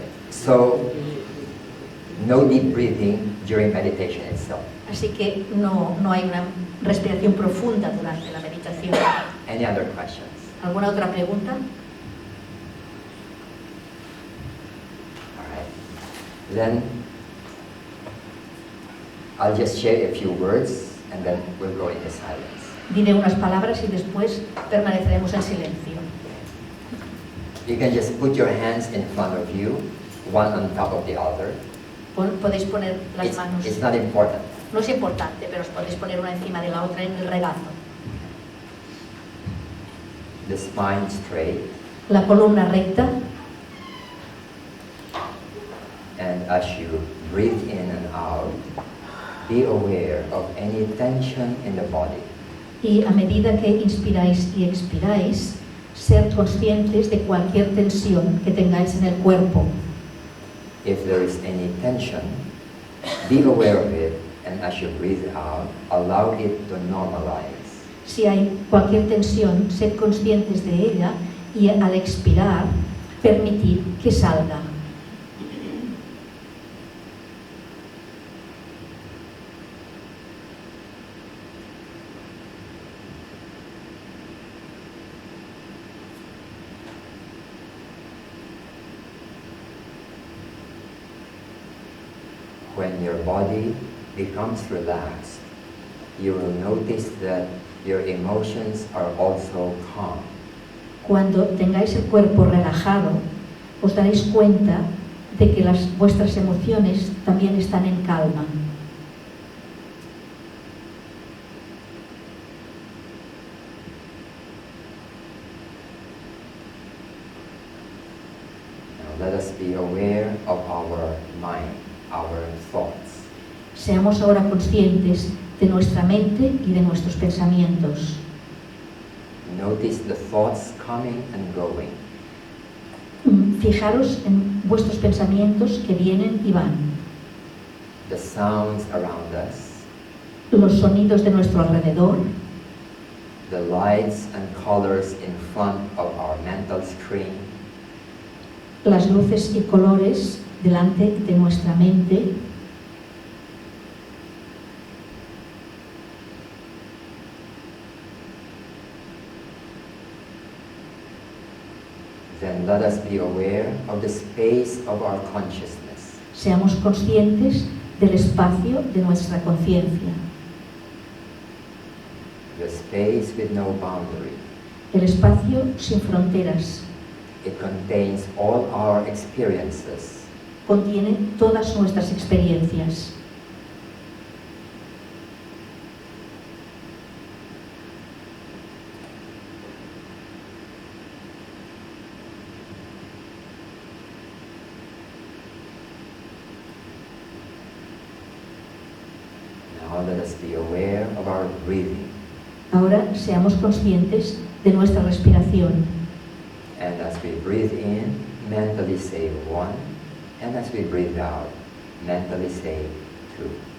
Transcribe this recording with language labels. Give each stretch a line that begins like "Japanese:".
English: So, no deep breathing during meditation itself.
Spanish: Así que no hay una respiración profunda durante la meditación.
English: Any other questions?
Spanish: ¿Alguna otra pregunta?
English: All right. Then I'll just share a few words and then we'll go into silence.
Spanish: Diré unas palabras y después permaneceremos en silencio.
English: You can just put your hands in front of you, one on top of the other.
Spanish: Podéis poner las
English: It's,
Spanish: manos.
English: it's not important.
Spanish: No es importante, pero os podéis poner una encima de la otra en el regazo.
English: The spine straight,
Spanish: La columna recta,
English: and as you breathe in and out, be aware of any tension in the body.
Spanish: y a medida que inspiráis y expiráis, ser conscientes de cualquier tensión que tengáis en el cuerpo.
English: If there is any tension, be aware of it, and as you breathe out, allow it to normalize.
Spanish: Si hay cualquier tensión, sed conscientes de ella y al expirar, permitid que salga.
English: When your body becomes relaxed, you will notice that your emotions are also calm.
Spanish: Cuando tengáis el cuerpo relajado, os daréis cuenta de que vuestras emociones también están en calma.
English: Now let us be aware of our mind, our thoughts.
Spanish: Seamos ahora conscientes de nuestra mente y de nuestros pensamientos.
English: Notice the thoughts coming and going.
Spanish: Fijaros en vuestros pensamientos que vienen y van.
English: The sounds around us,
Spanish: Los sonidos de nuestro alrededor,
English: the lights and colors in front of our mental screen,
Spanish: las luces y colores delante de nuestra mente,
English: then let us be aware of the space of our consciousness.
Spanish: seamos conscientes del espacio de nuestra conciencia,
English: The space with no boundary.
Spanish: el espacio sin fronteras.
English: It contains all our experiences.
Spanish: Contiene todas nuestras experiencias.
English: Now let us be aware of our breathing.
Spanish: Ahora seamos conscientes de nuestra respiración.
English: And as we breathe in, mentally say 1. And as we breathe out, mentally say 2.